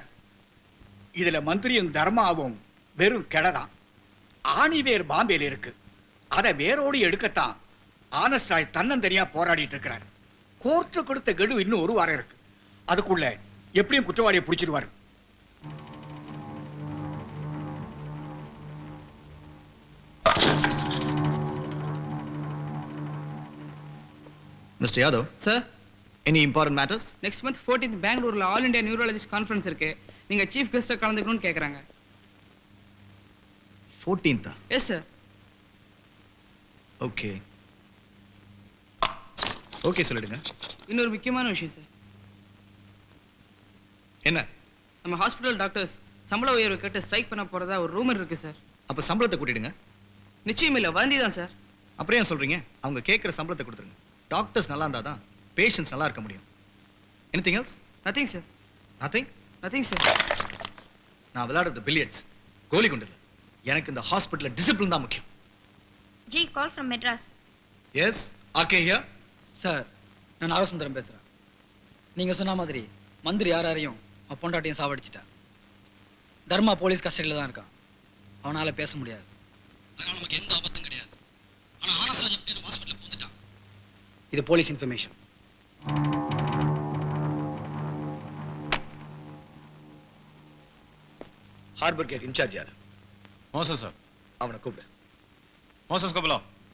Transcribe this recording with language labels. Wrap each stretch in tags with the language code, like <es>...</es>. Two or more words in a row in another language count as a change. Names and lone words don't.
<ta>இதுல மந்திரியும் தர்மாவும் வெறும் கிளதான். ஆணிவேர் பாம்பேல இருக்கு. அதை வேரோடு எடுக்கத்தான் ஆனஸ்ட் ராஜ் தன்னந்தனியா போராடிட்டு இருக்கிறார். கோர்ட்டு கொடுத்த கெடு இன்னும் 1 வாரம் இருக்கு. அதுக்குள்ள எப்படியும் குற்றவாளியை பிடிச்சிருவாரு.</ta> <en>Mr. Yadav, sir, any important matters? next month 14th பெங்களூர்ல All India Neurologist Conference இருக்கு.</en> <ta>நீங்க</ta> <en>chief guest</en> <ta>கலந்துக்கணும்னு கேக்குறாங்க.</ta> <en>14th. Yes sir.</en> <ta>Okay. Okay சொல்லிடுங்க. இன்னொரு முக்கியமான விஷயம் சார். என்ன? நம்ம ஹாஸ்பிடல் டாக்டர்ஸ் சம்பள உயர்வு கேட்டு ஸ்ட்ரைக் பண்ண போறதா ஒரு ரூமர் இருக்கு சார். அப்ப சம்பளத்தை கூட்டிடுங்க. நிச்சயம் இல்ல, வந்தி தான் சார். அப்புறம் ஏன் சொல்றீங்க? அவங்க கேட்கிற சம்பளத்தை கொடுத்துருங்க. டாக்டர்ஸ் நல்லா இருந்தா தான் பேஷண்ட்ஸ் நல்லா இருக்க முடியும்.</ta> <en>Anything else?</en> <ta>நதிங் சார்.</ta> <en>Nothing?</en> <ta>நதிங் சார். நான் விளையாடுறது பில்லியர்ட்ஸ், கோலி குண்டு இல்ல. எனக்கு இந்த</ta> <en>hospital discipline</en> <ta>தான் முக்கியம்.</ta> <en>जी call from Madras. Yes, RK here.</en> <ta>சார், நான் நாகசுந்தரம் பேசுறேன். நீங்க சொன்ன மாதிரி மந்திரி யாரையும் பொண்டாட்டியும் சாவடிச்சிட்டா. தர்மா</ta> <en>police custody</en> <ta>தான் இருக்கான். அவனால பேச முடியாது. அதனால நமக்கு எந்த ஆபத்தும் கிடையாது. ஆனா ஆனஸ்ட் எப்படி ஹாஸ்பிடல்ல பூந்துட்டான். இது</ta> <en>police information. harbour gate in-charge</en> <ta>யாரு? மோசஸ் சார். அவனை கூப்பிடு.</ta> <hi>மோசஸ் को बुलाओ.</hi>